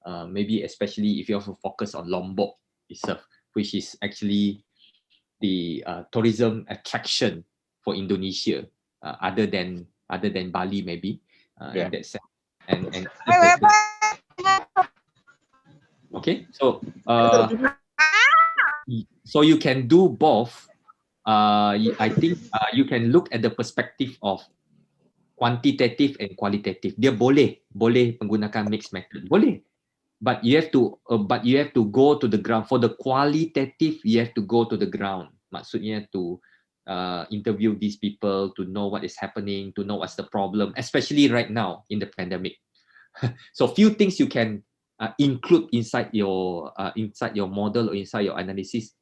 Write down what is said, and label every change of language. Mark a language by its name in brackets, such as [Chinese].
[English] Maybe especially if you have to focus on Lombok itself, which is actually the tourism attraction for Indonesia, other than Bali maybe in that sense. And okay, so you can do both. I think you can look at the perspective of quantitative and qualitative. [Malay] Dia boleh menggunakan mixed method, boleh. [English] But you have to go to the ground. For the qualitative, you have to go to the ground. Maksudnya to interview these people, to know what is happening, to know what's the problem, especially right now in the pandemic. So few things you can include inside your model or inside your analysis.